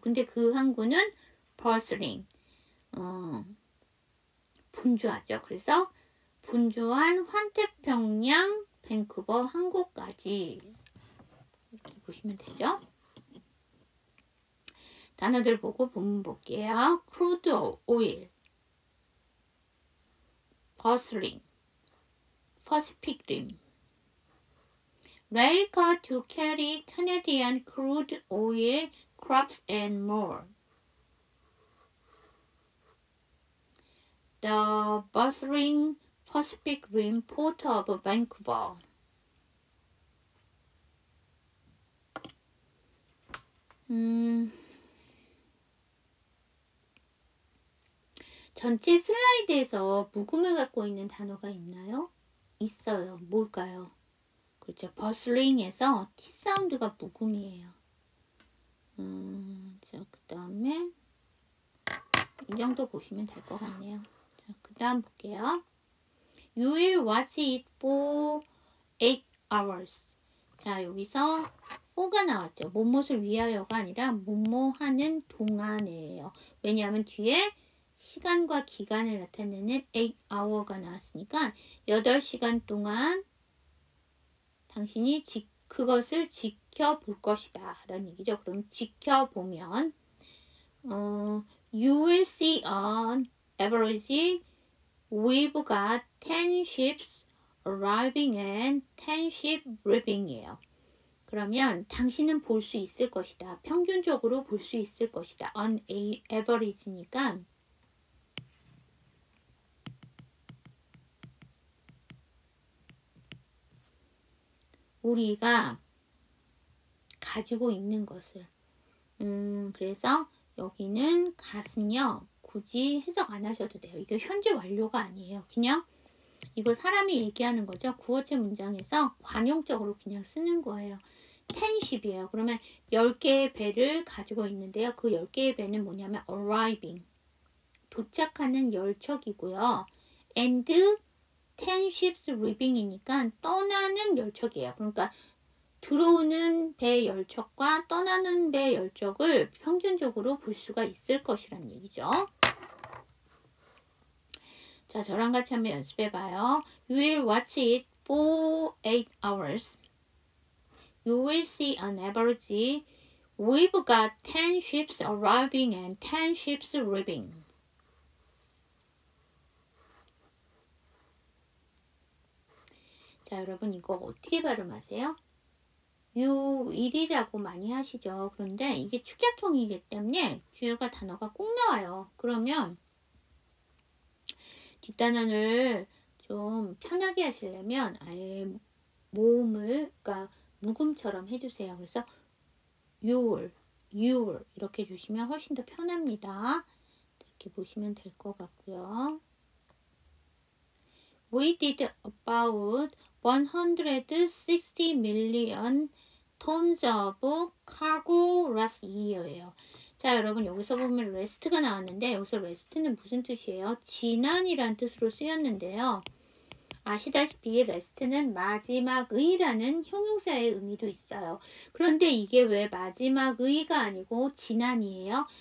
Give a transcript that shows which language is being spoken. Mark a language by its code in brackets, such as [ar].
[ko] 근데 그 항구는 버슬링. 분주하죠. 그래서 분주한 환태평양 밴쿠버 항구까지 이렇게 보시면 되죠. 단어들 보고 본문 볼게요. [en] 크루드 오일, 버슬링, 퍼시픽 림, rail car to carry Canadian crude oil, crops and more. the bustling Pacific Rim port of Vancouver. [ko] 전체 슬라이드에서 묵음을 갖고 있는 단어가 있나요? 있어요. 뭘까요? 그렇죠. 버슬링에서 T 사운드가 묵음이에요. 자, 그 다음에 이 정도 보시면 될 것 같네요. 자, 그 다음 볼게요. [en] You will watch it for 8 hours. [ko] 자, 여기서 for가 나왔죠. 뭐뭇을 위하여가 아니라 뭐뭐 하는 동안이에요. 왜냐하면 뒤에 시간과 기간을 나타내는 8hour가 나왔으니까 8시간 동안 당신이 그것을 지켜볼 것이다 라는 얘기죠. 그럼 지켜보면 [en] You will see on average we've got 10 ships arriving and 10 ships leaving 이에요. [ko] 그러면 당신은 볼 수 있을 것이다. 평균적으로 볼 수 있을 것이다. [en] On average [ko] 니까 우리가 가지고 있는 것을 그래서 여기는 gat은요 굳이 해석 안 하셔도 돼요. 이게 현재 완료가 아니에요. 그냥 이거 사람이 얘기하는 거죠. 구어체 문장에서 관용적으로 그냥 쓰는 거예요. 10ship이에요. 그러면 10개의 배를 가지고 있는데요. 그 10개의 배는 뭐냐면 arriving 도착하는 열척이고요. [en] and 10 ships leaving이니까 [ko] 떠나는 열척이에요. 그러니까 들어오는 배 열척과 떠나는 배 열척을 평균적으로 볼 수가 있을 것이란 얘기죠. 자, 저랑 같이 한번 연습해봐요. [en] You will watch it for 8 hours. You will see on average we've got 10 ships arriving and 10 ships leaving. [ko] 자, 여러분 이거 어떻게 발음하세요? 유일이라고 많이 하시죠. 그런데 이게 축약형이기 때문에 뒤에가 단어가 꼭 나와요. 그러면 뒷단원을 좀 편하게 하시려면 아예 모음을 그러니까 묵음처럼 해주세요. 그래서 your 이렇게 해주시면 훨씬 더 편합니다. 이렇게 보시면 될 것 같고요. [en] We did about 160 million tons of cargo last year예요. [ko] 자, 여러분 여기서 보면 rest가 나왔는데 여기서 rest는 무슨 뜻이에요? 지난이란 뜻으로 쓰였는데요. 아시다시피 rest는 마지막의라는 형용사의 의미도 있어요. 그런데 이게 왜 마지막의가 아니고 지난이에요?